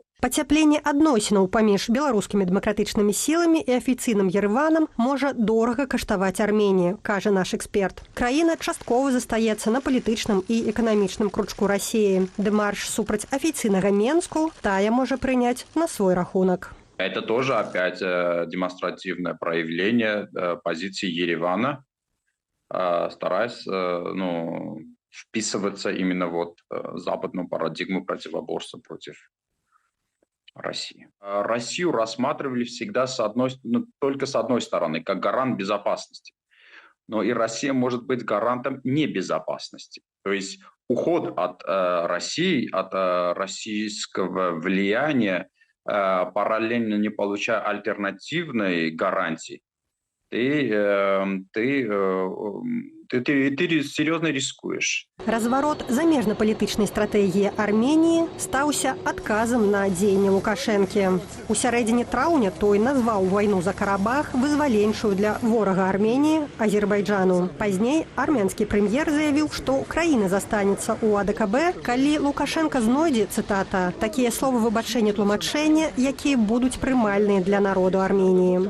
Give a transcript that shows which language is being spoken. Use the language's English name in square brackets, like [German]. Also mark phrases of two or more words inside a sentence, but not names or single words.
[Belarusian] Пацяпленне адносінаў паміж беларускімі дэмакратычнымі сіламі і афіцыйным Ерэванам можа дорага каштаваць Арменіі, кажа наш эксперт. Краіна часткова застаецца на палітычным і эканамічным кручку Расіі. Дэмарш супраць афіцыйнага Менску тая можа прыняць на свой рахунак. [Russian] Это тоже опять демонстративное проявление позиции Еревана, стараясь вписываться именно в западную парадигму противоборства против России. Россию рассматривали всегда только с одной стороны, как гарант безопасности. Но и Россия может быть гарантом небезопасности. То есть уход от России, от российского влияния, параллельно не получая альтернативной гарантии, ты серьезно рискуешь. [Belarusian] Разварот замежна-палітычнай стратэгіі Арменіі стаўся адказам на дзеянне Лукашэнкі. У сярэдзіне траўня той назваў вайну за Карабах вызваленчую для ворага Арменіі Азербайджану. Пазней армянскі прэм'ер заявіў, што краіна застанецца ў АДКБ, калі Лукашенка знойдзе, цытата, такія словы выбачэння тлумачэння, якія будуць прымальныя для народу Арменіі.